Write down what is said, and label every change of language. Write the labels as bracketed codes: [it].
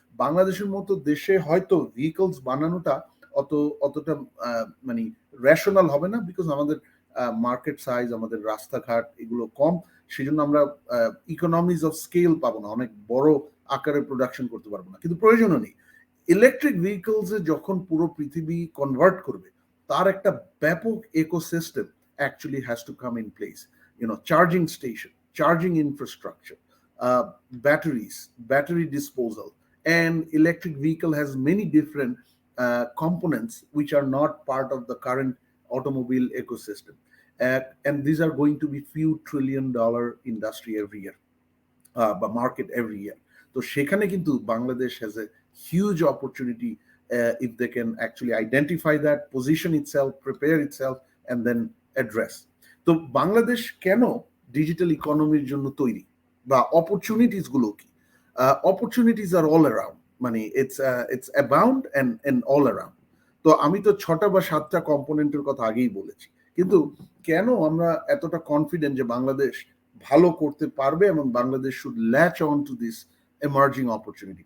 [bn] বাংলাদেশের মতো দেশে হয়তো ভেহিকলস বানানোটা অতটা মানে রেশনাল হবে না, বিকজ আমাদের মার্কেট সাইজ, আমাদের রাস্তাঘাট এগুলো কম, সেজন্য আমরা ইকোনমিজ অফ স্কেল পাবো না, অনেক বড় আকারে প্রোডাকশন করতে পারবো না। কিন্তু প্রয়োজনও নেই। ইলেকট্রিক ভেহিকলসে যখন পুরো পৃথিবী কনভার্ট করবে, তার একটা ব্যাপক ecosystem [en] actually has to come in place. Charging station, charging infrastructure, batteries, battery disposal, and electric vehicle has many different components which are not part of the current automobile ecosystem. And these are going to be few $trillion industry every year, [bn] বা [en] market every year. [bn] তো সেখানে কিন্তু Bangladesh [en] has a huge opportunity if they can actually identify that, position itself, prepare itself, and then address. [bn] তো বাংলাদেশ কেন digital ইকোনমির জন্য তৈরি, বা opportunities গুলো কি? [en] opportunities are all around, [bn] মানে [en] It's abound and all around. [bn] তো আমি তো 6টা বা 7টা কম্পোনেন্টের কথা আগেই বলেছি, কিন্তু কেন আমরা এতটা কনফিডেন্ট যে বাংলাদেশ ভালো করতে পারবে এবং Bangladesh [en] Should latch on to this emerging opportunity?